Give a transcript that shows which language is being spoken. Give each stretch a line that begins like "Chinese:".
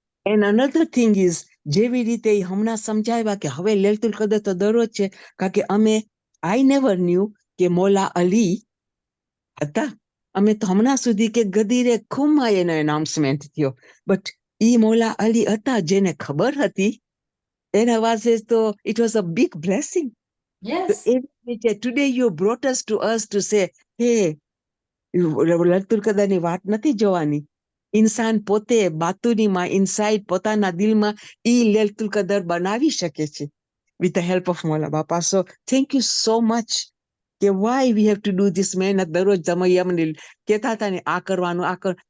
English: And another thing is,
Gujarati: જેવી રીતે ઈ હમણાં સમજાવ્યા કે હવે લૈલતુલ કદર તો દરરોજ છે, કારણ કે
English: I never knew
Gujarati: કે મોલા અલી હતા. અમે તો હમણાં સુધી કે ગદીરે ખુમ્માં એનો announcement થયો. But ઈ મોલા અલી હતા જેને ખબર હતી, એના વાસે તો
English: it was a big blessing. Yes, Today you brought us to say, hey,
Gujarati: લૈલતુલ કદરની વાટ નથી જોવાની. ઇન્સાન પોતે બાતુનીમાં ઇનસાઇડ પોતાના દિલમાં ઈ લૈલતુલ કદર બનાવી શકે છે
English: with the help of
Gujarati: મોલા બાપા.
English: So thank you so much.
Gujarati: કે
English: why we have to do this
Gujarati: મહેનત દરરોજ તમે અમને કહેતા હતા ને આ કરવાનું આ કર.